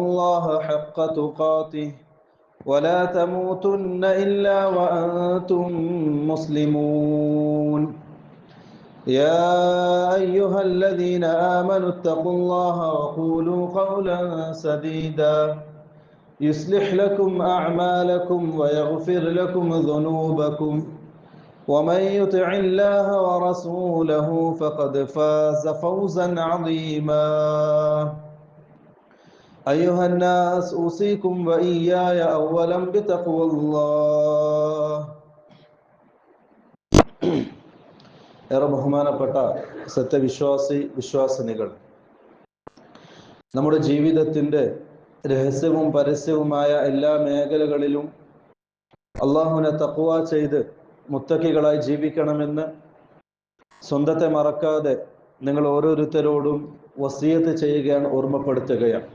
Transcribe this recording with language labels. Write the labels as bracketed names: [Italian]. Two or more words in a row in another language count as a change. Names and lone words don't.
[Arabic] الله حق تقاته ولا تموتن إلا وأنتم مسلمون يا أيها الذين آمنوا اتقوا الله وقولوا قولا سديدا يصلح لكم أعمالكم ويغفر لكم ذنوبكم ومن يطع الله ورسوله فقد فاز فوزا عظيما أيها الناس أوصيكم وإياي أولا بتقوى الله [Malayalam] ഏറെ ബഹുമാനപ്പെട്ട വിശ്വാസിനികൾ, നമ്മുടെ ജീവിതത്തിൻ്റെ രഹസ്യവും പരസ്യവുമായ എല്ലാ മേഖലകളിലും അള്ളാഹുവിനെ തഖ്വ ചെയ്ത് മുത്തഖികളായി ജീവിക്കണമെന്ന് സ്വന്തത്തെ മറക്കാതെ നിങ്ങൾ ഓരോരുത്തരോടും വസിയത്ത് ചെയ്യുകയാണ്, ഓർമ്മപ്പെടുത്തുകയാണ്.